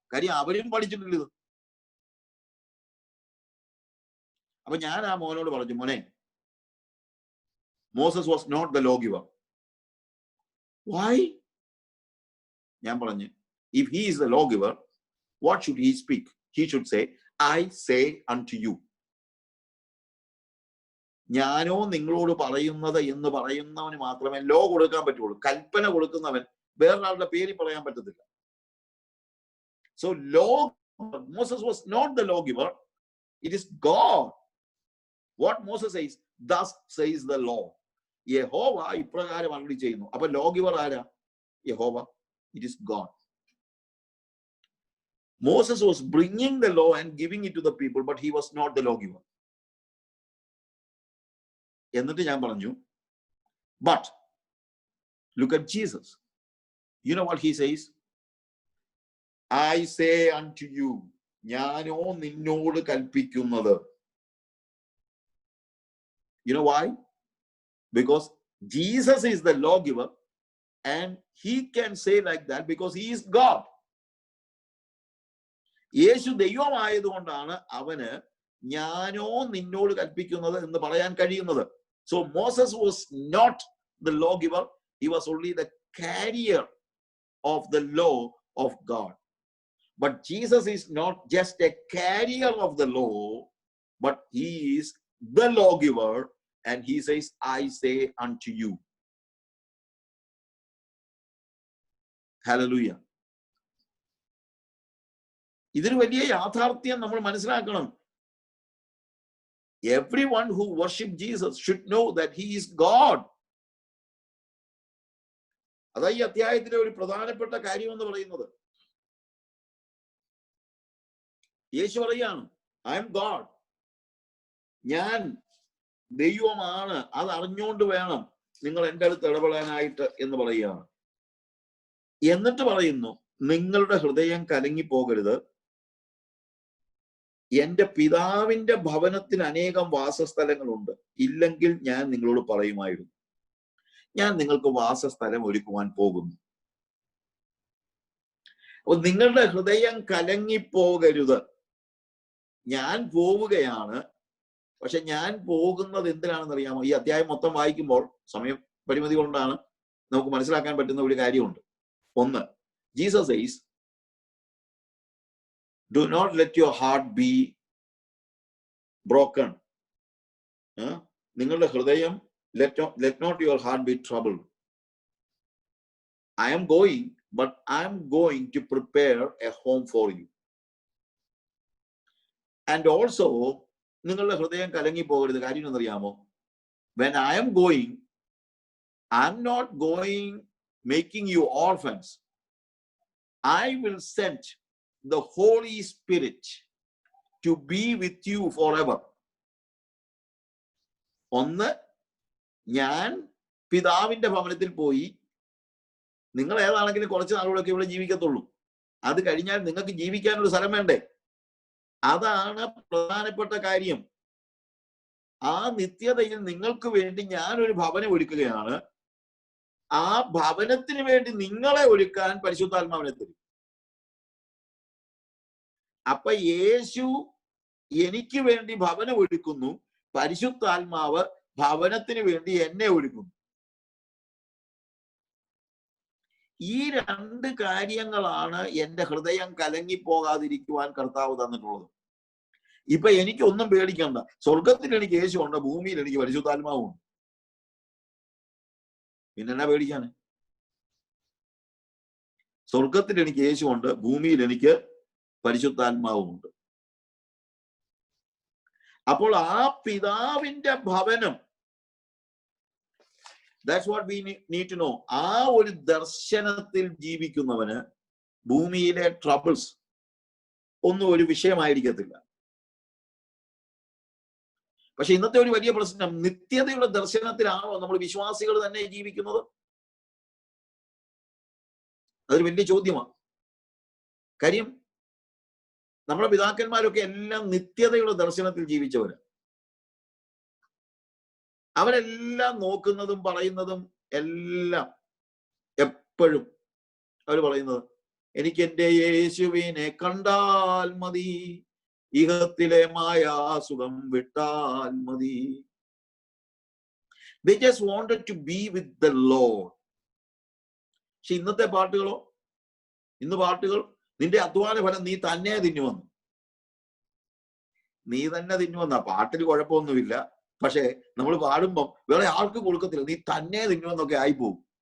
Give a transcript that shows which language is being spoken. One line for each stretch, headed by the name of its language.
Malayalam: കാര്യം അവരും പഠിച്ചിട്ടില്ല ഇത്. അപ്പൊ ഞാൻ ആ മോനോട് പറഞ്ഞു, മോനെ,
English: Moses was not the law giver. Why?
Malayalam: ഞാൻ പറഞ്ഞു,
English: If he is the law giver, what should he speak? He should say, I say unto you.
Malayalam: ഞാനോ നിങ്ങളോട് പറയുന്നത് എന്ന് പറയുന്നവന് മാത്രമേ ലോ കൊടുക്കാൻ പറ്റുള്ളൂ. കൽപ്പന കൊടുക്കുന്നവൻ വേറൊരാളുടെ പേര് പറയാൻ പറ്റത്തില്ല.
English: So Moses was not the lawgiver, it is God. What Moses says, thus says the law.
Malayalam: യഹോവ ഇപ്രകാരം അരുളി ചെയ്യുന്നു. അപ്പൊ lawgiver ആരാ?
English: യഹോവ. It is God. Moses was bringing the law and giving it to the people, but he was not the lawgiver.
Malayalam: എന്നിട്ട് ഞാൻ പറഞ്ഞു,
English: but look at Jesus. You know what he says? I say unto you,
Malayalam: ഞാനോ നിന്നോട് കൽപ്പിക്കുന്നത്.
English: You know why? Because Jesus is the lawgiver, and he can say like that because he is God.
Malayalam: യേശു ദൈവമായതുകൊണ്ടാണ് അവന് ഞാനോ നിന്നോട് കൽപ്പിക്കുന്നത് എന്ന് പറയാൻ കഴിയുന്നത്.
English: So Moses was not the lawgiver, he was only the carrier of the law of God. But Jesus is not just a carrier of the law, but he is the lawgiver, and he says, I say unto you. Hallelujah.
Malayalam: ഇതൊരു വലിയ യാഥാർത്ഥ്യം നമ്മൾ മനസ്സിലാക്കണം.
English: Everyone who worship Jesus should know that he is God.
Malayalam: അതാ ഈ അധ്യായത്തിലെ ഒരു പ്രധാനപ്പെട്ട കാര്യം എന്ന് പറയുന്നത്. യേശു പറയാണ്,
English: I am God,
Malayalam: ഞാൻ ദൈവമാണ്, അത് അറിഞ്ഞുകൊണ്ട് വേണം നിങ്ങൾ എൻ്റെ അടുത്ത് ഇടപെടാനായിട്ട് എന്ന് പറയുകയാണ്. എന്നിട്ട് പറയുന്നു, നിങ്ങളുടെ ഹൃദയം കലങ്ങിപ്പോകരുത്, എന്റെ പിതാവിന്റെ ഭവനത്തിൽ അനേകം വാസസ്ഥലങ്ങളുണ്ട്, ഇല്ലെങ്കിൽ ഞാൻ നിങ്ങളോട് പറയുമായിരുന്നു, ഞാൻ നിങ്ങൾക്ക് വാസസ്ഥലം ഒരുക്കുവാൻ പോകുന്നു. അപ്പൊ നിങ്ങളുടെ ഹൃദയം കലങ്ങിപ്പോകരുത്. ഞാൻ പോവുകയാണ്, പക്ഷെ ഞാൻ പോകുന്നത് എന്തിനാണെന്ന് അറിയാമോ? ഈ അധ്യായം മൊത്തം വായിക്കുമ്പോൾ സമയം പരിമിതി കൊണ്ടാണ് നമുക്ക് മനസ്സിലാക്കാൻ പറ്റുന്ന ഒരു കാര്യമുണ്ട്. ഒന്ന്,
English: Jesus says, do not let your heart be broken.
Malayalam: നിങ്ങളുടെ ഹൃദയം
English: let not your heart be troubled. I am going, but I am going to prepare a home for you. And also,
Malayalam: നിങ്ങളുടെ ഹൃദയം കലങ്ങി പോകരുത്. കാര്യം എന്നറിയാമോ?
English: When I am going, I am not going making you orphans. I will send the Holy Spirit to be with you forever.
Malayalam: ഒന്ന്, ഞാൻ പിതാവിന്റെ ഭവനത്തിൽ പോയി, നിങ്ങൾ ഏതാണെങ്കിലും കുറച്ച് നാളുകളൊക്കെ ഇവിടെ ജീവിക്കത്തുള്ളൂ. അത് കഴിഞ്ഞാൽ നിങ്ങൾക്ക് ജീവിക്കാനൊരു സ്ഥലം വേണ്ടേ? അതാണ് പ്രധാനപ്പെട്ട കാര്യം. ആ നിത്യതയിൽ നിങ്ങൾക്ക് വേണ്ടി ഞാനൊരു ഭവനം ഒരുക്കുകയാണ്. ആ ഭവനത്തിന് വേണ്ടി നിങ്ങളെ ഒരുക്കാൻ പരിശുദ്ധാത്മാവിനെ തരും. അപ്പൊ യേശു എനിക്ക് വേണ്ടി ഭവനം ഒരുക്കുന്നു, പരിശുദ്ധാത്മാവ് ഭവനത്തിന് വേണ്ടി എന്നെ ഒരുക്കുന്നു. ഈ രണ്ട് കാര്യങ്ങളാണ് എന്റെ ഹൃദയം കലങ്ങിപ്പോകാതിരിക്കുവാൻ കർത്താവ് തന്നിട്ടുള്ളത്. ഇപ്പൊ എനിക്കൊന്നും പേടിക്കണ്ട. സ്വർഗത്തിൽ എനിക്ക് യേശു ഉണ്ട്, ഭൂമിയിൽ എനിക്ക് പരിശുദ്ധാത്മാവുണ്ട്. പിന്നെ എന്നാ പേടിക്കാന്? സ്വർഗത്തിൽ എനിക്ക് യേശു ഉണ്ട്, ഭൂമിയിൽ എനിക്ക് പരിശുദ്ധാത്മാവുമുണ്ട്. അപ്പോൾ ആ പിതാവിന്റെ ഭവനം,
English: that's what we need to know.
Malayalam: ആ ഒരു ദർശനത്തിൽ ജീവിക്കുന്നവന് ഭൂമിയിലെ ട്രബിൾസ് ഒന്നും ഒരു വിഷയമായിരിക്കത്തില്ല. പക്ഷെ ഇന്നത്തെ ഒരു വലിയ പ്രശ്നം, നിത്യതയുടെ ദർശനത്തിലാണോ നമ്മൾ വിശ്വാസികൾ തന്നെ ജീവിക്കുന്നത്? അതൊരു വലിയ ചോദ്യമാണ്. കാര്യം നമ്മുടെ പിതാക്കന്മാരൊക്കെ എല്ലാം നിത്യതയുടെ ദർശനത്തിൽ ജീവിച്ചവരാണ്. അവരെല്ലാം നോക്കുന്നതും പറയുന്നതും എല്ലാം എപ്പോഴും അവർ പറയുന്നത്, എനിക്ക് എൻ്റെ യേശുവിനെ കണ്ടാൽ മതി, ഇഹത്തിലെ മായാസുഖം വിട്ടാൽ മതി.
English: They just wanted to be with the Lord.
Malayalam: പക്ഷെ ഇന്നത്തെ പാട്ടുകളോ? ഇന്ന് പാട്ടുകൾ, നിന്റെ അധ്വാന ഫലം നീ തന്നെ തിന്നുവന്നു. നീ തന്നെ തിന്നുവന്ന പാട്ടിൽ കുഴപ്പമൊന്നുമില്ല, പക്ഷെ നമ്മൾ പാടുമ്പം വേറെ ആർക്കും കൊടുക്കത്തില്ല, നീ തന്നെ തിന്നുവെന്നൊക്കെ ആയിപ്പോകും.